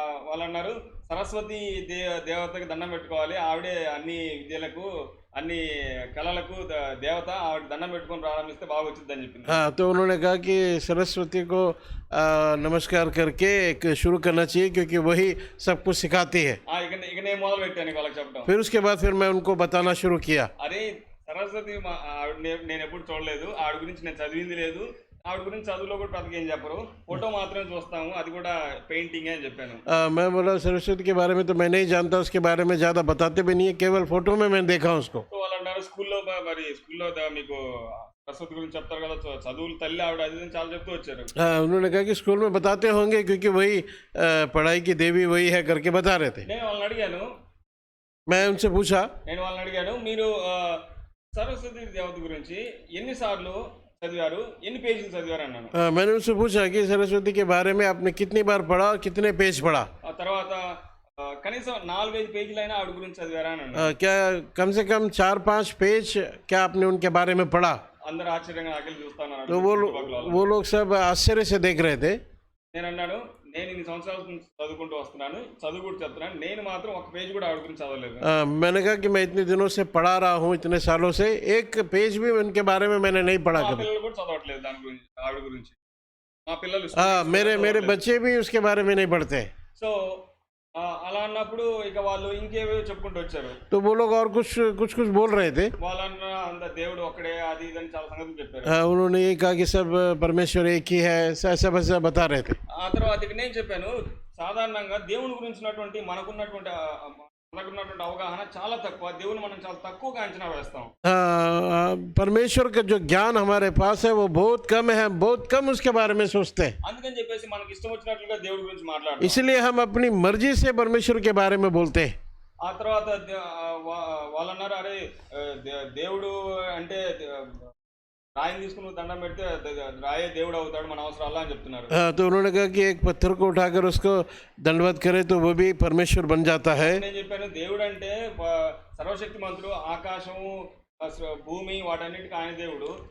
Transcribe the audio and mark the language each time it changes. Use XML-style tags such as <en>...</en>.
<te>వాళ్ళు అన్నారు సరస్వతి దేవతకి దండం పెట్టుకోవాలి, ఆవిడే అన్ని విద్యలకు అన్ని కళలకు దేవత, ఆవిడ దండం పెట్టుకొని ప్రారంభిస్తే బాగా వచ్చిందని చెప్పింది।</te> <hi>हाँ, तो उन्होंने कहा कि सरस्वती को नमस्कार करके एक शुरू करना चाहिए, क्योंकि वही सब कुछ सिखाती है।</hi> <te>ఇక నేను మొదలు పెట్టాను వాళ్ళకి చెప్పడం।</te> <hi>फिर उसके बाद फिर मैं उनको बताना शुरू किया।</hi> <te>అరే సరస్వతి ఆవిడ నేను ఎప్పుడు చూడలేదు, ఆవిడ గురించి నేను చదివింది లేదు, ఆవిడ గురించి చదువులో కూడా ప్రతికి ఏం చెప్పరు, ఫోటో మాత్రమే చూస్తాము, అది కూడా పెయింటింగ్ అని చెప్పాను।</te> <hi>मैं बोला सरस्वती के बारे में तो मैं नहीं जानता, उसके बारे में ज़्यादा बताते भी नहीं है, केवल फोटो में मैंने देखा उसको।</hi> <te>సో వాళ్ళు అన్నారు స్కూల్లో మీకు సరస్వతి గురించి చెప్తారు కదా, చదువులు తల్లి ఆవిడ అది చాలా చెప్తూ వచ్చారు।</te> <hi>उन्होंने कहा कि स्कूल में बताते होंगे, क्योंकि वही पढ़ाई की देवी वही है करके बता रहे थे।</hi> <te>నేను వాళ్ళని అడిగాను మీరు సరస్వతి దేవత గురించి ఎన్నిసార్లు చదివారు, ఎన్ని పేజీలు చదివారు అన్నాను।</te> <hi>मैंने उनसे पूछा कि सरस्वती के बारे में आपने कितनी बार पढ़ा और कितने पेज पढ़ा।</hi> <te>ఆ తర్వాత కనీసం 4-5 పేజీలైనా ఆవిడ గురించి చదివారా అన్నాను।</te> <hi>क्या कम से कम 4-5 पेज क्या आपने उनके बारे में पढ़ा?</hi> <te>అందరూ ఆశ్చర్యంగా నాకెళ్ళి చూస్తాను।</te> <hi>तो वो लोग सब आश्चर्य से देख रहे थे।</hi> <te>నేను అన్నాను, నేను ఇన్ని సంవత్సరాల నుంచి చదువుకుంటూ వస్తున్నాను, చదువు కూడా చెప్తున్నాను, నేను మాత్రం ఒక పేజ్ కూడా ఆవిడ గురించి చదవలేదు।</te> <hi>मैंने कहा कि मैं इतने दिनों से पढ़ा रहा हूँ, इतने सालों से एक पेज भी उनके बारे में मैंने नहीं पढ़ा कभी।</hi> <te>పిల్లలు కూడా చదవట్లేదు దాని గురించి, ఆవిడ గురించి। మా పిల్లలు</te> <hi>मेरे बच्चे भी उसके बारे में नहीं पढ़ते।</hi> <te>సో అలా అన్నప్పుడు ఇక వాళ్ళు ఇంకేవో చెప్పుకుంటూ వచ్చారు।</te> <hi>तो वो लोग और कुछ बोल रहे थे।</hi> <te>వాళ్ళన్న అంత దేవుడు ఒక్కడే అది ఇది అని చాలా సంగతులు చెప్పారు।</te> <hi>उन्होंने ये कहा कि सब परमेश्वर एक ही है, ऐसा बता रहे थे।</hi> <te>ఆ తర్వాత ఇక నేను చెప్పాను, సాధారణంగా దేవుని గురించినటువంటి మనకున్నటువంటి మనకున్నటువంటి అవగాహన చాలా తక్కువ. దేవుని మనం చాలా తక్కువగా అంచనా వేస్తాం.</te> <hi>परमेश्वर का जो ज्ञान हमारे पास है वो बहुत कम है, बहुत कम उसके बारे में सोचते हैं।</hi> <te>అందుకని చెప్పేసి మనకి ఇష్టం వచ్చినట్లుగా దేవుడి గురించి మాట్లాడతాం.</te> <hi>इसलिए हम अपनी मर्जी से परमेश्वर के बारे में बोलते हैं।</hi> <te>ఆ తర్వాత వాళ్ళన్నారు, అరే దేవుడు అంటే రాయిని తీసుకుని దండం పెడితే రాయే దేవుడు అవుతాడు, మన అవసరం అలా అని చెప్తున్నారు.</te> <hi>तो उन्होंने कहा कि एक पत्थर को उठाकर उसको दंडवत करे तो वो भी परमेश्वर बन जाता है।</hi> <te>నేను చెప్పాను, దేవుడు అంటే సర్వశక్తి మంత్రులు, ఆకాశము భూమి వాటన్నిటికీ ఆయన దేవుడు.</te>